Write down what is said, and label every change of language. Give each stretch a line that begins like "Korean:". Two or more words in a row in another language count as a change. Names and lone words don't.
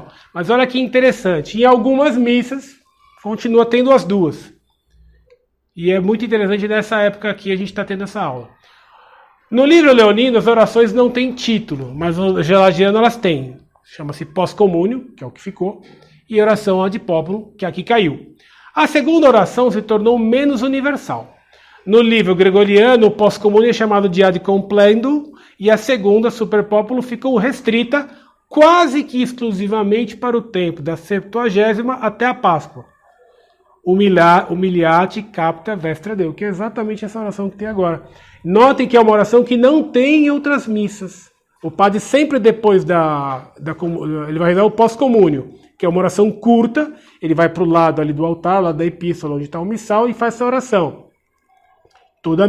Portuguese: Mas olha que interessante. Em algumas missas, continua tendo as 2. E é muito interessante nessa época aqui a gente está tendo essa aula. No livro leonino, as orações não têm título, mas no Gelagiano elas têm. Chama-se pós-comúnio, que é o que ficou, e oração
Latin: ad populum,
Portuguese: que aqui caiu. A segunda oração se tornou menos universal. No livro gregoriano, o pós-comúnio é chamado de
Latin: ad complendum,
Portuguese: e a segunda,
Latin: super populum,
Portuguese: ficou restrita quase que exclusivamente para o tempo da Septuagésima até a Páscoa.
Latin: Humiliate capta vestra Deo,
Portuguese: que é exatamente essa oração que tem agora. Notem que é uma oração que não tem em outras missas. O padre sempre depois ele vai rezar o pós-comúnio, que é uma oração curta, ele vai para o lado ali do altar, lá da epístola, onde está o missal, e faz essa oração.